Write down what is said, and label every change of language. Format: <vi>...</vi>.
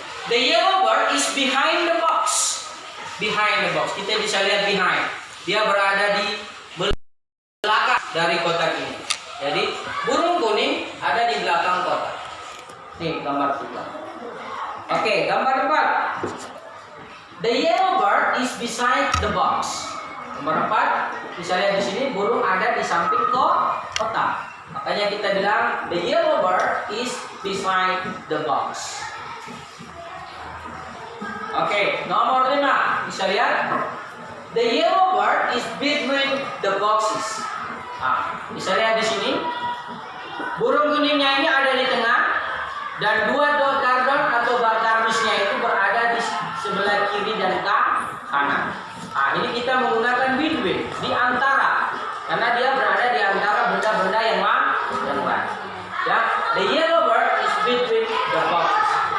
<en>The yellow bird is behind the box. Behind the box.</en> <id>Kita bisa lihat</id> <en>behind.</en> <id>Dia berada di belakang dari kotak ini. Jadi burung kuning ada di belakang kotak. Nih gambar 3. Oke, gambar 4.</id> <en>The yellow bird is beside the box.</en> <id>Nomor 4, bisa lihat di sini burung ada di samping kotak. Makanya kita bilang</id> <en>the yellow bird is beside the box. Oke,</en> <id>nomor 5, bisa lihat</id> <en>the yellow bird is between the boxes.</en> <id>Nah, bisa lihat di sini burung kuningnya ini ada di tengah dan dua karton atau kardusnya itu berada di sebelah kiri dan kanan. Nah, ini kita menggunakan between, di antara, karena dia berada di antara benda-benda yang mana?</id> <en>Ya, the yellow bird is between the boxes.</en>